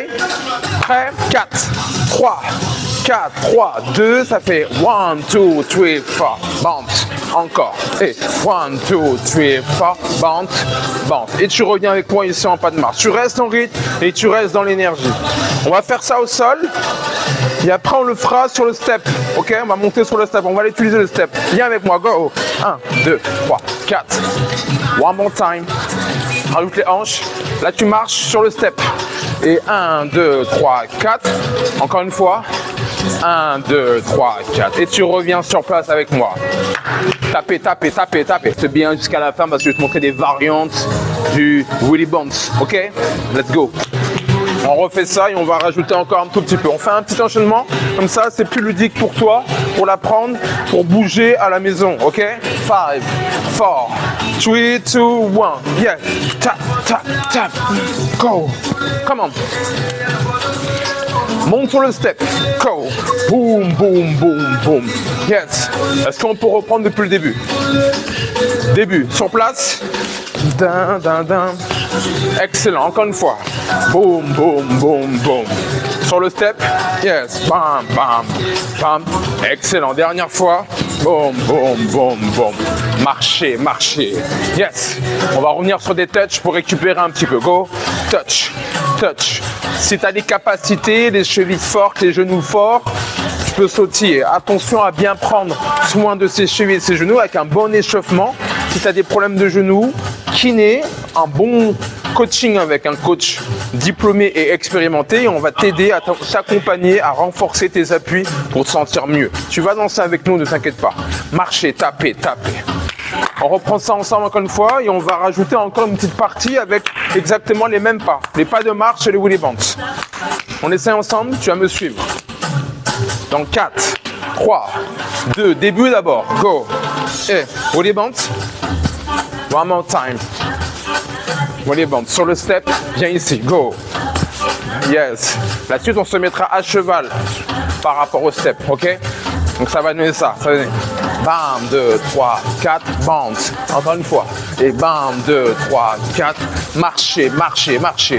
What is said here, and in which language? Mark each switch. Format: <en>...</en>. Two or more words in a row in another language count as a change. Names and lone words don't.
<fr>Prêt? 4, 3, 4, 3, 2, ça fait 1, 2, 3, 4, bounce. Encore. Et 1, 2, 3, 4, bounce, bounce. Et tu reviens avec moi ici en pas de marche. Tu restes en rythme et tu restes dans l'énergie. On va faire ça au sol. Et après, on le fera sur le step. Ok? On va monter sur le step. On va l'utiliser le step. Viens avec moi. Go. 1, 2, 3, 4.</fr> <en>One more time.</en> <fr>Rajoute les hanches. Là, tu marches sur le step. Et 1, 2, 3, 4. Encore une fois. 1, 2, 3, 4. Et tu reviens sur place avec moi. Tapez, tapez, tapez, tapez. C'est bien jusqu'à la fin parce que je vais te montrer des variantes du Wheelie Band.</fr> <en>Ok? Let's go.</en> <fr>On refait ça et on va rajouter encore un tout petit peu. On fait un petit enchaînement. Comme ça, c'est plus ludique pour toi, pour l'apprendre, pour bouger à la maison. Ok? 5, 4, 3, 2, 1. Yeah.</fr> <en>Tap, tap, tap. Go. Come on.</en> <fr>Monte sur le step. Go. Boom, boom, boom, boom. Yes. Est-ce qu'on peut reprendre depuis le début? Début. Sur place. Dun, dun, dun. Excellent. Encore une fois. Boom, boom, boom, boom. Sur le step. Yes. Bam, bam, bam. Excellent. Dernière fois. Boom, boom, boom, boom. Marcher, marcher. Yes. On va revenir sur des touches pour récupérer un petit peu.</fr> <en>Go. Touch, touch.</en> <fr>Si tu as des capacités, les chevilles fortes, les genoux forts, tu peux sautiller. Attention à bien prendre soin de ses chevilles et ses genoux avec un bon échauffement. Si tu as des problèmes de genoux, kiné, un bon coaching avec un coach diplômé et expérimenté, et on va t'aider à t'accompagner à renforcer tes appuis pour te sentir mieux. Tu vas danser avec nous, ne t'inquiète pas. Marcher, taper, taper. On reprend ça ensemble encore une fois et on va rajouter encore une petite partie avec exactement les mêmes pas. Les pas de marche et les Willy Bounce. On essaie ensemble, tu vas me suivre. Dans 4, 3, 2, début d'abord. Go.</fr> <en>Et Willy Bounce. One more time. Willy Bounce.</en> <fr>Sur le step, viens ici. Go. Yes. La suite, on se mettra à cheval par rapport au step. Ok? Donc ça va donner ça. Ça va donner. Bam, 2, 3, 4, bounce. Encore une fois. Et bam, 2, 3, 4. Marcher, marcher, marcher.</fr>